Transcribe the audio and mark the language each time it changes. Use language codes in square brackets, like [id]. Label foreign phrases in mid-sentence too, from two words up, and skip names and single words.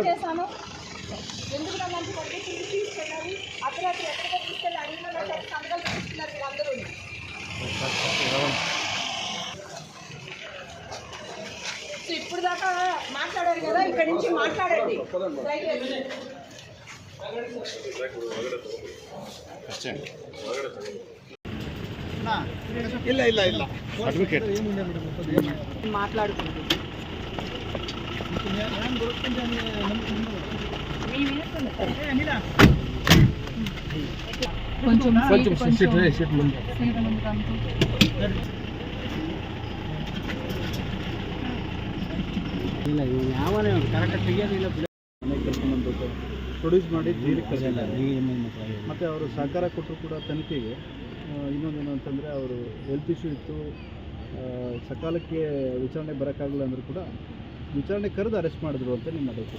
[te] నేను ఎందుకు నన్ను అంత పర్మిషన్ తీసుకెళ్ళాలి అర్ధరాత్రి ఎక్కడికో తీసుకెళ్ళి అడిగిన సంతకాలు తీసుకున్నారు వీళ్ళందరూ సో ఇప్పుడు దాకా మాట్లాడారు కదా ఇక్కడ నుంచి మాట్లాడండి [kn] ಇಲ್ಲ ಇಲ್ಲ ಇಲ್ಲ ಅಡ್ವೊಕೇಟ್ [te] మాట్లాడుకుంటుంది కొంచెం సీట్ ముందు [kn] ಇಲ್ಲ ಯಾವನೇ ಕರೆಕ್ಟಾಗಿ ತೆಗಿಯೋದಿಲ್ಲ ಕರ್ಕೊಂಡ್ಬಂದ್ಬಿಟ್ಟು ಪ್ರೊಡ್ಯೂಸ್ ಮಾಡಿ ಜೈಲಿಗೆ ಕಳಿಸಿದ್ದಾರೆ. ಮತ್ತು ಅವರು ಸಹಕಾರ ಕೊಟ್ಟರು ಕೂಡ ತನಿಖೆಗೆ. ಇನ್ನೊಂದೇನು ಅಂತಂದರೆ ಅವರು [en] health issue [kn] ಇತ್ತು, ಸಕಾಲಕ್ಕೆ ವಿಚಾರಣೆ ಬರೋಕ್ಕಾಗಲ್ಲ ಅಂದರೂ ಕೂಡ ವಿಚಾರಣೆ ಕರೆದು ಅರೆಸ್ಟ್ ಮಾಡಿದ್ರು ಅಂತ ನಿಮ್ಮ ಡೌಟ್.